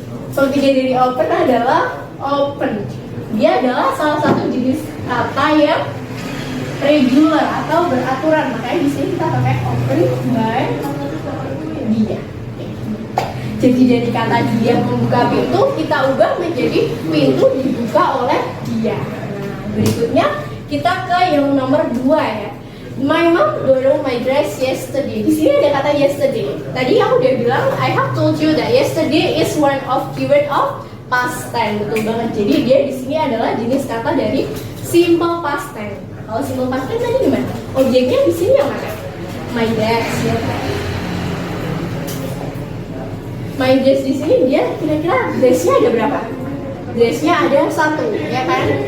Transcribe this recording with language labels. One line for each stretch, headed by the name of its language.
Indonesian: Verb 3 dari open adalah open. Dia adalah salah satu jenis kata yang regular atau beraturan. Makanya di sini kita pakai open by dia. Jadi dari kata dia membuka pintu, kita ubah menjadi pintu dibuka oleh dia. Nah, berikutnya kita ke yang nomor 2 ya.
English: My mom borrowed my dress yesterday.
Indonesian: Di sini ada kata yesterday. Tadi aku udah bilang
English: I have told you that yesterday is one of keyword of
Indonesian: past tense, betul banget. Jadi dia di sini adalah jenis kata dari simple past tense. Kalau simple past tense tadi gimana? Objeknya di sini yang mana? My desk, ya kan? My desk di sini dia kira-kira dressnya ada berapa? Dressnya ada 1, ya kan?